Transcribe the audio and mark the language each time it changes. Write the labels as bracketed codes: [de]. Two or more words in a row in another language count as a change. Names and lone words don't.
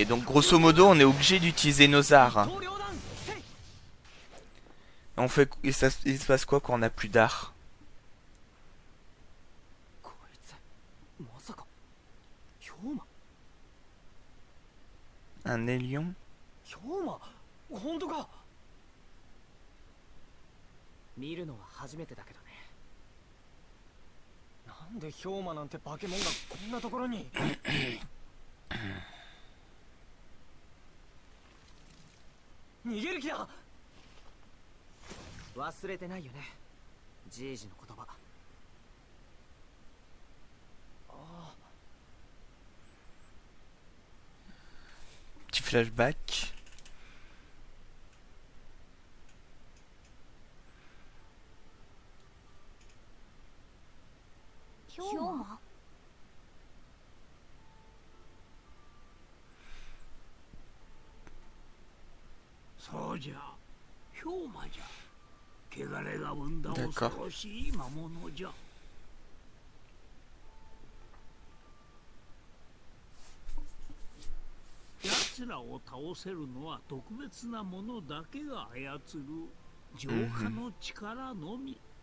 [fr] Donc, grosso modo, on est obligé d'utiliser nos arts. On fait... il se passe quoi quand on n'a plus d'art? Un élion? [ja] 見るのは初めてだけどね。なんでヒョウマなんて化け物がこんなところに。逃げる気だ。忘れてないよね、じいじの言葉。 [fr] Petit flashback. Hyoma? [ja] そうじゃ、氷馬じゃ。汚れが生んだ恐ろしい魔物じゃ。奴らを倒せるのは特別なものだけが操る浄化の力のみ。